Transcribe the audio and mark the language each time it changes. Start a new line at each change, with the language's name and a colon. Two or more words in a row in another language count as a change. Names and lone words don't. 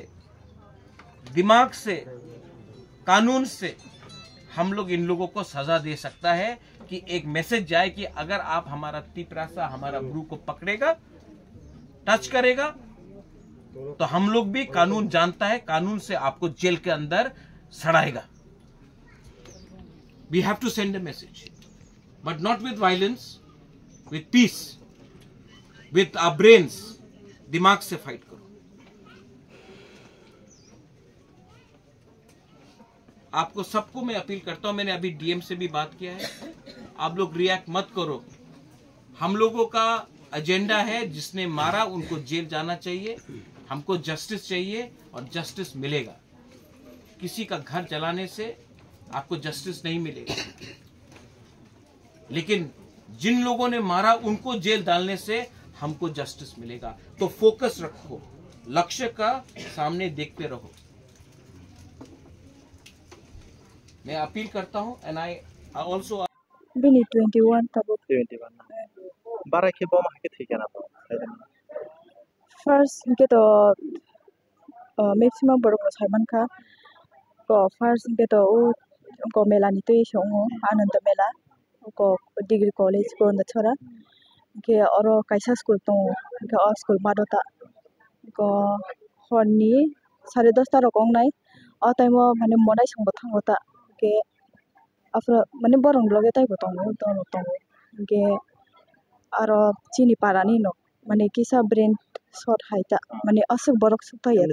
Hindi: से कानून से हम लोग इन लोगों को सजा दे सकता है कि एक मैसेज जाए कि अगर आप हमारा तिपरासा हमारा ब्रू को पकड़ेगा टच करेगा तो हम लोग भी कानून जानता है कानून से आपको जेल के अंदर सड़ाएगा
English: we have to send a message but not with violence with peace with our brains
Hindi: दिमाग से फाइट करो। आपको सबको मैं अपील करता हूं, मैंने अभी डीएम से भी बात किया है, आप लोग रिएक्ट मत करो। हम लोगों का एजेंडा है, जिसने मारा उनको जेल जाना चाहिए, हमको जस्टिस चाहिए और जस्टिस मिलेगा। किसी का घर जलाने से आपको जस्टिस नहीं मिलेगा, लेकिन जिन लोगों ने मारा उनको जेल डालने से हमको जस्टिस मिलेगा। तो फोकस रखो, लक्ष्य का सामने देखते रहो। मैं अपील करता हूं
English: and I also
Kok Borok: Bini 21 tabo. 21 bara ke bom hake thike na to First ke to maximum borok saiman ka ko first ke to ko mela ni to isongo ananda mela ko
English: degree college
Kok Borok: ko na chora ke oro kaisa school to ke o school madota ko honni 10:30 ta rokong nai o time o mane monai sangbo thangota ke after mane borong bloge tai ko tong ke aro chini parani no mane kisa brain shot haita mane asuk borok sukta yata